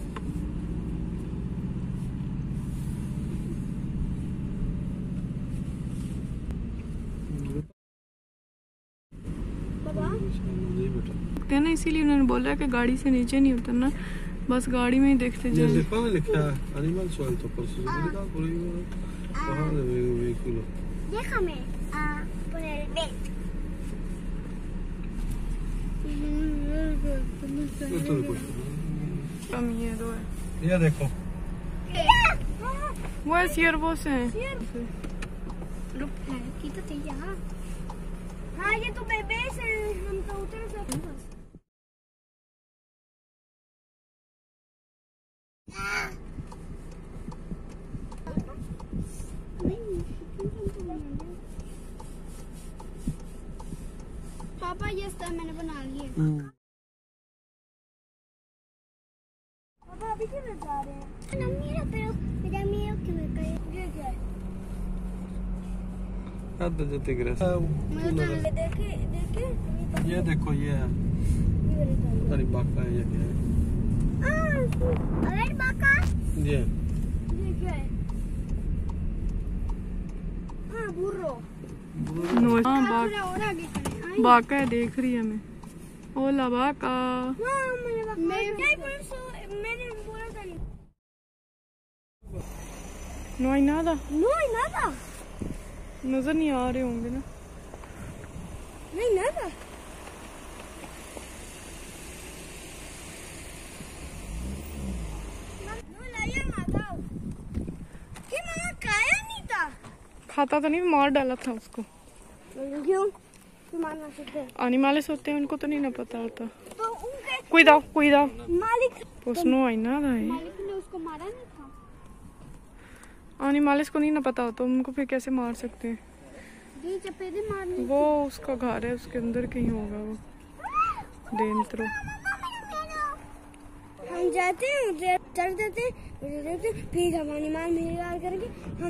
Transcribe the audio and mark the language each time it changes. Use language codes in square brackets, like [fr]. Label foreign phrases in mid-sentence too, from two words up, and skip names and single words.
[hi] ना, इसीलिए उन्होंने बोला कि गाड़ी से नीचे नहीं उतरना, बस गाड़ी में ही देखते जाओ। लिखा है [en] animal soil [hi] तो [es] déjame poner el vent. [hi] miedo है। ये देखो वो है ciervos हैं। [es] Quítate ya. [hi] हाँ ये तो बेबेस हैं, हम तो उतर सकते हैं। पापा ये स्टार मैंने बना लिया। पापा अभी क्यों जा रहे हैं? [es] No mira, pero mira que me cae. [hi] हद जो tigres। देखे ये देखो ये है। अरे बाका है ये क्या है? अरे बाका। ये क्या है? हाँ बुर्रो। हाँ बाका है, देख रही है मैं। [es] hola vaca. [hi] मैंने बोला था नहीं। [es] No hay nada। No hay nada। [hi] नजर नहीं आ रहे होंगे ना। [es] नहीं nada। No la había matado। ¿Qué mamá [hi] खाया नहीं था? खाता तो नहीं, मार डाला था उसको। क्यों? मारना सकते हैं। एनिमल्स होते हैं, उनको तो नहीं ना पता होता। तो उनके [es] cuidado। [hi] मालिक [es] Pues no hay nada है। [hi] मालिक ने उसको मारा नहीं था। एनिमल्स को नहीं ना पता होता, उनको फिर कैसे मार सकते हैं? ये चपेटे मारने। वो उसका घर है, उसके अंदर कहीं होगा वो dentro। हम जाते हैं उधर चढ़ देते फिर हम एनिमल मिलगार करके हम